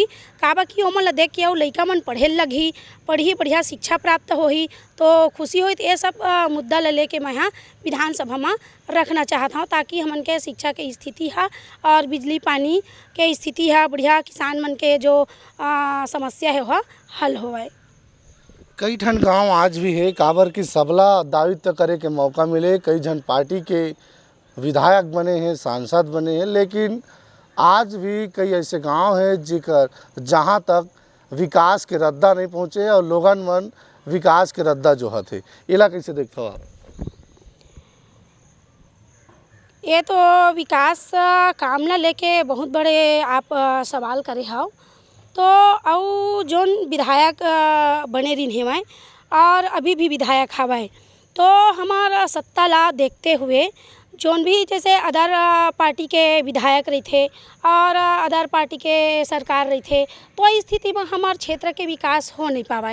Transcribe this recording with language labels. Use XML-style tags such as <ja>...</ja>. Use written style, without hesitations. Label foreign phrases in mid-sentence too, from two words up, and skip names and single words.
<hne>काबा कि ओमन ला देख के और लड़का मन पढ़े लगी, पढ़ी बढ़िया शिक्षा प्राप्त हो ही तो खुशी हुई। तो ये सब मुद्दा ला लेके मैं यहाँ विधानसभा में रखना चाहता हूँ, ताकि हमन के शिक्षा के स्थिति है और बिजली पानी के स्थिति है बढ़िया, किसान मन के जो समस्या है वह हल होए। कई ठन गांव आज भी है काबर की सबला दायित्व करे के मौका मिले, कई जन पार्टी के विधायक बने हैं, सांसद बने हैं, लेकिन आज भी कई ऐसे गांव हैं जिकर जहां तक विकास के रद्दा नहीं पहुँचे और लोगन मन विकास के रद्दा जो हथे। इला कैसे देखते हो आप? ये तो विकास काम ला लेके बहुत बड़े आप सवाल करे हो। तो और जोन विधायक बने रही हैं और अभी भी विधायक हवाए, तो हमारा सत्ता ला देखते हुए जोन भी जैसे अदर पार्टी के विधायक रही थे और अदर पार्टी के सरकार रही थे, तो इस स्थिति में हमारे क्षेत्र के विकास हो नहीं पावाए।</hne>